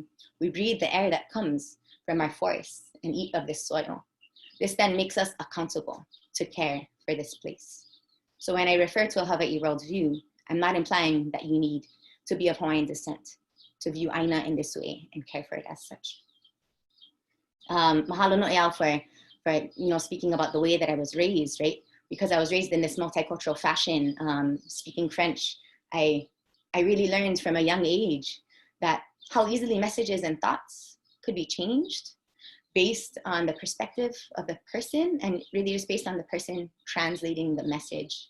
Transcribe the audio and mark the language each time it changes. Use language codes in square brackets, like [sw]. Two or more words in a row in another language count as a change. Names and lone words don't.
[en] We breathe the air that comes from our forests and eat of this soil. This then makes us accountable to care for this place. So when I refer to a Hawaiʻi worldview, I'm not implying that you need to be of Hawaiian descent to view ʻāina in this way and care for it as such. [haw] Mahalo noʻeau [en] for speaking about the way that I was raised, right? Because I was raised in this multicultural fashion, speaking French, I really learned from a young age that how easily messages and thoughts could be changed based on the perspective of the person, and really just based on the person translating the message.